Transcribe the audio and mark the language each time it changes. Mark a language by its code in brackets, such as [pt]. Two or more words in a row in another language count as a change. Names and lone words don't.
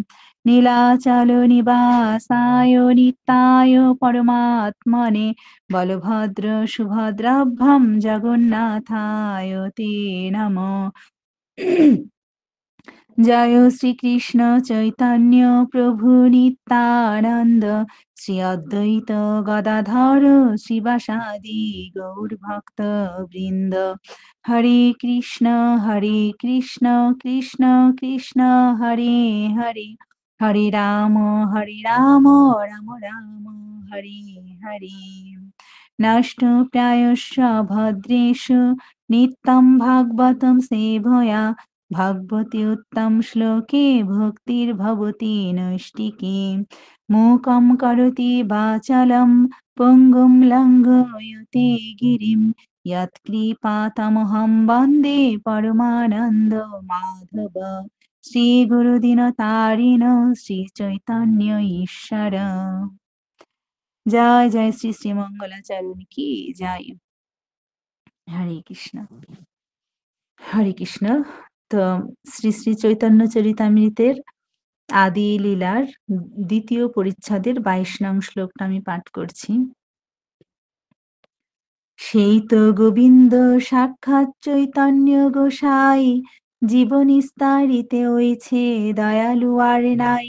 [sa] नीलाचलनिवासाय नित्याय परमात्मने बलभद्र सुभद्राभ्यां जगन्नाथाय ते नमः जय श्रीकृष्ण चैतन्य प्रभु नित्यानन्द श्री अद्वैत गदाधर शिवासादि गौरभक्तवृन्द हरे कृष्ण कृष्ण कृष्ण हरे हरे हरे राम राम राम हरे हरे नष्टप्रायश्च भद्रेषु नित्यं भागवतं सेवया भगवति उत्तम श्लोके भक्तिर्भवति नैष्टिकी मूकं करोति वाचालं पुङ्गुं लङ्घयते गिरिं यत्कृपातमहं वन्दे परमानन्द माधव श्रीगुरुदिनतारिण श्रीचैतन्य ईश्वर [hi] जय जय श्री श्री मंगलाचरण की जय [bn] हरे कृष्ण তো শ্রী শ্রী চৈতন্য চরিতামৃতের আদি লীলার দ্বিতীয় পরিচ্ছদের ২২ নং শ্লোকটা আমি পাঠ করছি। সেই তো গোবিন্দ সাক্ষাৎ চৈতন্য গোসাই জীবনিস্তারিতে হয়েছে দয়ালু আর নাই।